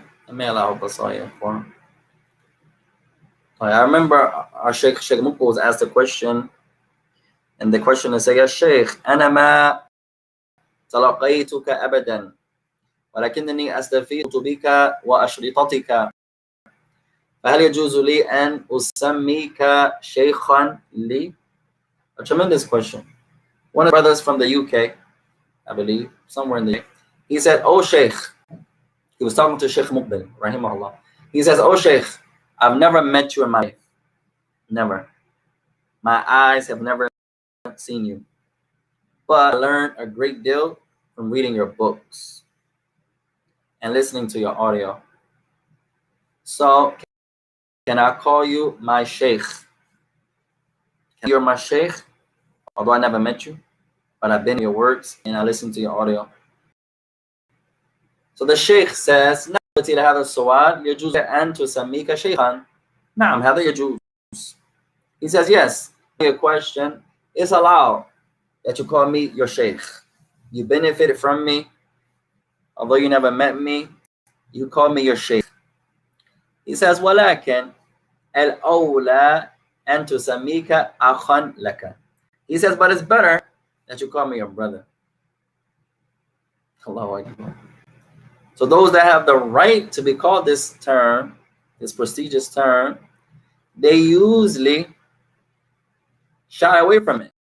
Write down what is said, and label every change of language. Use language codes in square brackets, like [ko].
[en] May Allah help us all for him. I remember our Sheikh Mukbal was asked a question, and the question is, "Ya Sheikh, [ar] أنا ما تلقيتك أبدا, ولكنني أستفيد بك وأشرطتك. فهل يجوز لي أن أسميك شيخا لي?" [en] A tremendous question. One of the brothers from the UK, I believe, somewhere in the UK, he said, "Oh Sheikh," he was talking to Sheikh Mukbal, rahimahullah. He says, "Oh Sheikh, I've never met you in my life. Never. My eyes have never seen you. But I learned a great deal from reading your books and listening to your audio. So, can I call you my sheikh? You're my sheikh, although I never met you, but I've been in your works and I listened to your audio." So the sheikh says, [ar] "نعم هذا السؤال يجوز أن تسميك شيخا." نعم هذا يجوز. [en] He says, yes, your question is allowed that you call me your sheikh. You benefited from me, although you never met me, you call me your sheikh. He says, [ar] ولكن الأولى أن تسميك أخا لك. [en] He says, but it's better that you call me your brother. Allahu Akbar. So those that have the right to be called this term, this prestigious term, they usually shy away from it.